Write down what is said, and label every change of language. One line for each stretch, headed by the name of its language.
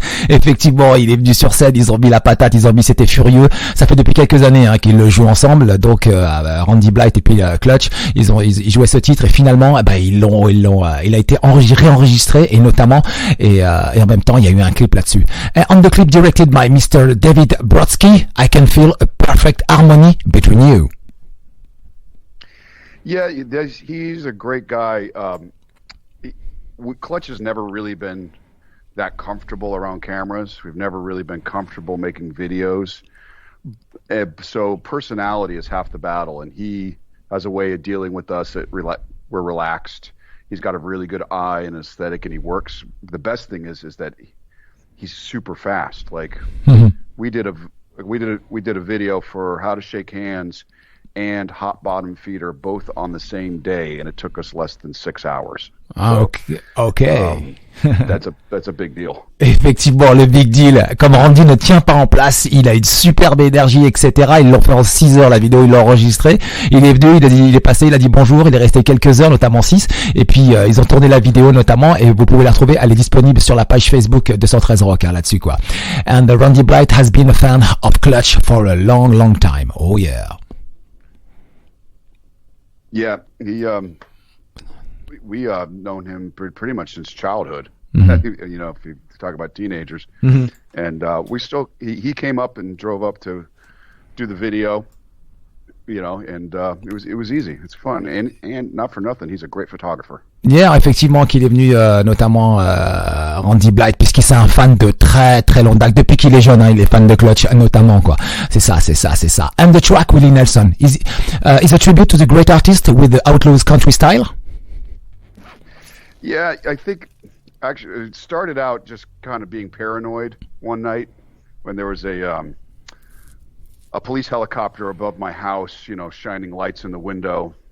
French: Effectivement, il est venu sur scène, ils ont mis la patate, c'était furieux. Ça fait depuis quelques années, hein, qu'ils le jouent ensemble. Donc Randy Blythe et puis Clutch, ils jouaient ce titre, et finalement, il a été réenregistré, et notamment et en même temps, il y a eu un clip là-dessus.
English: On the clip directed by Mr. David Brodsky, I can feel a perfect harmony between you. Yeah, he's a great guy. Clutch has never really been that comfortable around cameras. We've never really been comfortable making videos. So personality is half the battle, and he has a way of dealing with us that we're relaxed. He's got a really good eye and aesthetic, and he works. The best thing is that he's super fast. Like we did a video for How to Shake Hands and Hot Bottom Feeder both on the same day, and it took us less than 6 hours. Okay. That's a big deal.
French: Effectivement, le big deal. Comme Randy ne tient pas en place, il a une superbe énergie, etc. Ils l'ont fait en 6 heures, la vidéo, ils l'ont enregistrée. Il est venu, il est passé, il a dit bonjour, il est resté quelques heures, notamment 6. Et puis, ils ont tourné la vidéo, notamment, et vous pouvez la retrouver, elle est disponible sur la page Facebook de 113 Rock, hein, là-dessus, quoi.
English: And Randy Blythe has been a fan of Clutch for a long time. Oh yeah. Yeah, we known him pretty much since childhood. If you talk about teenagers, and we still he came up and drove up to do the video, and it was easy. It's fun, and not for nothing, he's a great photographer.
French: Yeah, effectivement, qu'il est venu notamment Randy Blythe, puisqu'il est un fan de très longue date, depuis qu'il est jeune, hein, il est fan de Clutch notamment, quoi. C'est ça.
English: And the track Willie Nelson is a tribute to the great artist with the Outlaws country style. Yeah, I think actually it started out just kind of being paranoid one night when there was a police helicopter above my house, shining lights in the window.